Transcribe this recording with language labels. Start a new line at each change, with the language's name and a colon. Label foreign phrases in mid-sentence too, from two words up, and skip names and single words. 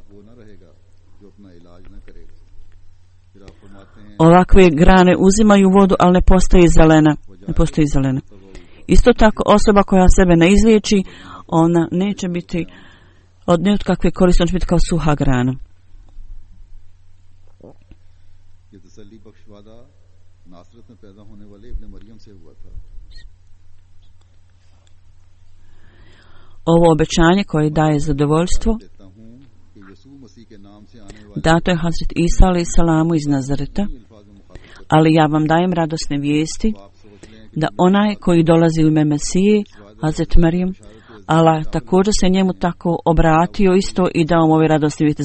Bosnian: Ovakve grane uzimaju vodu, ali ne postoji zelena. Isto tako osoba koja sebe ne izliječi, ona neće biti od kakve koristi, on će biti kao suha grana.
Urdu: یہ تسلی بخش وعدہ ناصرت میں پیدا ہونے والے ابن مریم سے ہوا تھا.
Bosnian: Ovo obećanje koje daje zadovoljstvo dato je Hazret Isa alejhi salamu iz Nazareta, ali ja vam dajem radosne vijesti da onaj koji dolazi u ime Mesije, Hazret Marijam, Allah također se njemu tako obratio isto i dao mu ove radosne vijesti.